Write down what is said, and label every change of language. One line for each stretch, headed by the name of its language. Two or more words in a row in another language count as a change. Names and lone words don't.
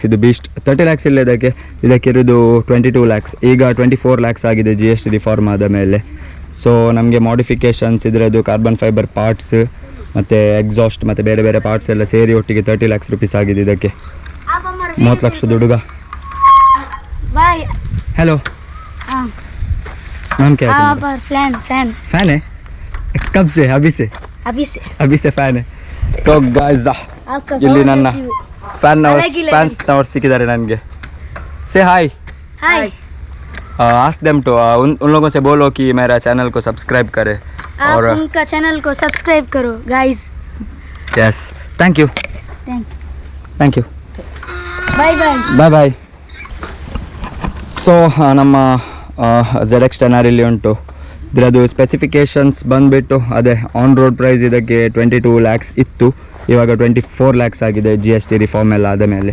Kannada: ಇದು ಬೀಸ್ಟ್ 30 lakhs ಇಲ್ಲ, ಇದಕ್ಕಿರೋದು 22 lakhs. ಈಗ 24 lakhs ಆಗಿದೆ
English: GST reform
Kannada: ಆದ ಮೇಲೆ. ಸೊ ನಮಗೆ ಮಾಡಿಫಿಕೇಷನ್ಸ್ ಇದರದ್ದು
English: carbon fiber parts
Kannada: ಮತ್ತು ಎಕ್ಸಾಸ್ಟ್ ಮತ್ತು ಬೇರೆ ಬೇರೆ ಪಾರ್ಟ್ಸ್ ಎಲ್ಲ ಸೇರಿ ಒಟ್ಟಿಗೆ 30
English: lakhs rupees
Kannada: ಆಗಿದೆ. ಇದಕ್ಕೆ 30 ಲಕ್ಷದ ಹುಡುಗ.
Hindi: हेलो नाम क्या है तुम्हारा?
English: fan fan
Hindi: फैन है? कब से? अभी से फैन है.
English: So guys
Kannada: ಇಲ್ಲಿ ನನ್ನ ಫ್ಯಾನ್ಸ್ ನವರು ಸಿಕ್ಕಿದ್ದಾರೆ ನನಗೆ.
Hindi: से हाय हाय
English: ask them to
Hindi: उन लोगों से बोलो कि मेरा चैनल को सब्सक्राइब करे आप और उनका चैनल को सब्सक्राइब करो गाइस.
English: yes thank you bye bye bye bye.
Kannada: ಸೊ ನಮ್ಮ ZX10R ಇಲ್ಲಿ ಉಂಟು. ಇದರದ್ದು ಸ್ಪೆಸಿಫಿಕೇಷನ್ಸ್ ಬಂದುಬಿಟ್ಟು ಅದೇ
English: on road price
Kannada: ಇದಕ್ಕೆ 22 lakhs ಇತ್ತು, ಇವಾಗ 24 lakhs ಆಗಿದೆ
English: GST reform
Kannada: ಎಲ್ಲ ಆದ ಮೇಲೆ.